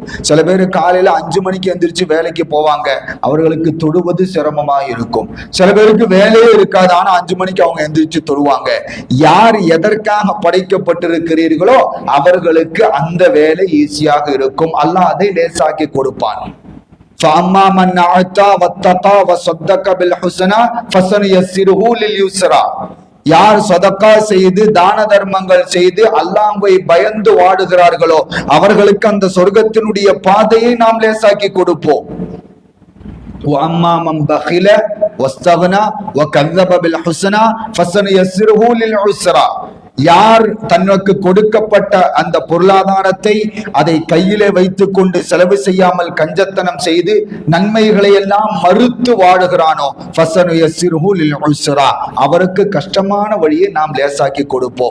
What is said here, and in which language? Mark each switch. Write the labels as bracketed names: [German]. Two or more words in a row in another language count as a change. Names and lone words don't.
[Tamil] சில பேர் காலையில 5 மணிக்கு எந்திரிச்சு வேலைக்கு போவாங்க, அவர்களுக்கு தொழுவது சிரமமாக இருக்கும். சில பேருக்கு வேலையே இருக்காது, ஆனா 5 மணிக்கு அவங்க எந்திரிச்சு தொழுவாங்க. யார் எதற்காக படைக்கப்பட்டிருக்கிறீர்களோ அவர்களுக்கு அந்த வேலை ஈஸியாக இருக்கும். அல்லாஹ் அதை லேசாக்கி கொடுப்பான். [Arabic] فَأَمَّا مَنْ أَعْطَى وَاتَّقَى وَصَدَّقَ بِالْحُسْنَى فَسَنُيَسِّرُهُ لِلْيُسْرَى. [Tamil] யார் சதக்கா செய்து தான தர்மங்கள் செய்து அல்லாஹ்வை பயந்து வாடுகிறார்களோ அவர்களுக்கு அந்த சொர்க்கத்தினுடைய பாதையை நாம் லேசாக்கி கொடுப்போம். [Arabic] وَأَمَّا مَنْ بَخِلَ وَاسْتَغْنَى وَكَذَّبَ بِالْحُسْنَى فَسَنُيَسِّرُهُ لِلْعُسْرَى. [Tamil] யார் தனக்கு கொடுக்கப்பட்ட அந்த பொருளாதாரத்தை அதை கையிலே வைத்துக் கொண்டு செலவு செய்யாமல் கஞ்சத்தனம் செய்து நன்மைகளை எல்லாம் மறுத்து வாடுகிறானோ அவருக்கு கஷ்டமான வழியை நாம் லேசாக்கி கொடுப்போம்.